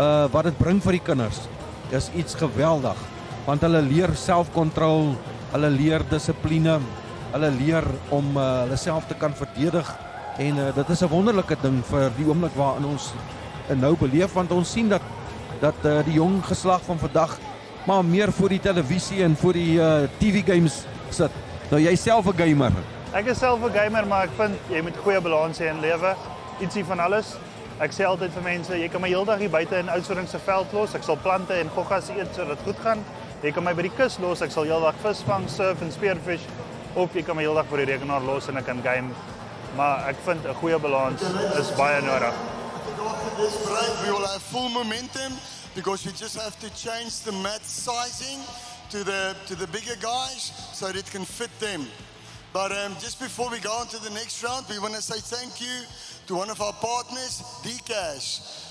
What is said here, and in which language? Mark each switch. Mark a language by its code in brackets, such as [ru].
[af] wat dit bring vir die kinders is iets geweldig, want hulle leer selfkontrol, hulle leer dissipline, hulle leer om hulle self te kan verdedig, en dit is 'n wonderlike ding vir die oomblik waarin ons nou beleef, want ons sien dat die jong geslag van vandag maar meer voor die televisie en voor die TV games sit. Nou jy self 'n gamer. Ek is self 'n gamer, maar ek vind jy moet goeie balans hê in lewe. Ietsie van alles. Ek sê altyd vir mense, jy kan my heeldag hier buite in Oudtshoorn se veld los. Ek sal plante en goggas eet sodat dit goed gaan. Jy kan my by die kus los. Ek sal heeldag vis vang, surf en spearfish. Of jy kan my heeldag voor die rekenaar los en ek kan game. Maar ek vind 'n goeie balans is baie nodig. [en] After this break, we will have full momentum because we just have to change the mat sizing to the bigger guys so that it can fit them. But just before we go on to the next round, we want to say thank you to one of our partners, Dcash.